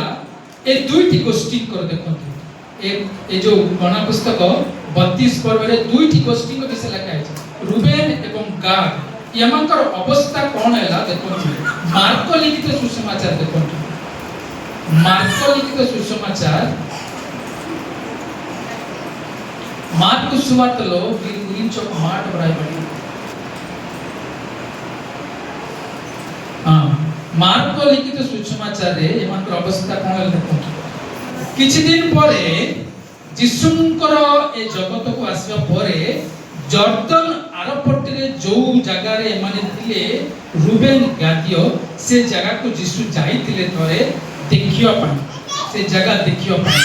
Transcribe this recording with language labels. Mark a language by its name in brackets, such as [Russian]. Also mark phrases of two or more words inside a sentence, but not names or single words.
[Odia] ଏ ଦୁଇଟି ଗୋଷ୍ଠୀଙ୍କର ଦେଖନ୍ତୁ, ଏ ଯୋଉ ଗଣା ପୁସ୍ତକ 32 ପର୍ବରେ 2ଟି ଗୋଷ୍ଠୀଙ୍କ ବିଷୟ ଲେଖା ହେଇଛି, ରୁବେନ ଏବଂ ଗାଦ। ଏମାନଙ୍କର ଅବସ୍ଥା କ'ଣ ହେଲା ଦେଖନ୍ତୁ। ମାର୍କ ଲିଖିତ ସୁସମାଚାର ଦେଖନ୍ତୁ, ମାର୍କ ଲିଖିତ [Telugu] సుసమాచార్ మార్కు సువార్తలో వీరి గురించి ఒక మాట వ్రాయబడింది। మార్కు లిఖిత [Odia] సుసమాచాରରେ ଏମାନଙ୍କର ଅବସ୍ଥା କ'ଣ ହେଲା ଦେଖନ୍ତୁ। କିଛି ଦିନ ପରେ ଯୀଶୁଙ୍କର ଏ ଜଗତକୁ ଆସିବା ପରେ ଜର୍ଦ୍ଦନ ଆରପଟରେ ଯୋଉ ଜାଗାରେ ଏମାନେ ଥିଲେ, ରୁବେନ ଗାଦିୟ, ସେ ଜାଗାକୁ ଯୀଶୁ ଯାଇଥିଲେ ଥରେ ଦେଖିବା ପାଇଁ, ସେ ଜାଗା ଦେଖିବା ପାଇଁ।